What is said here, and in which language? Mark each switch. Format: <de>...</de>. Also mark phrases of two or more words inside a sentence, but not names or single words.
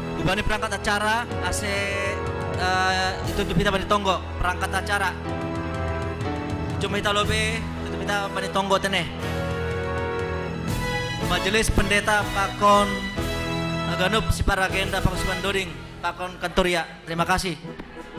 <id>Bani perangkat acara itu kita</id> <bts>bani tonggo</bts> <id>perangkat acara. Cuma kita lobe itu kita</id> <bts>bani tonggo teneh. Majelis pendeta pakon aganup si para agenda pangsuban doring pakon kantoria.</bts> <id>Terima kasih.</id>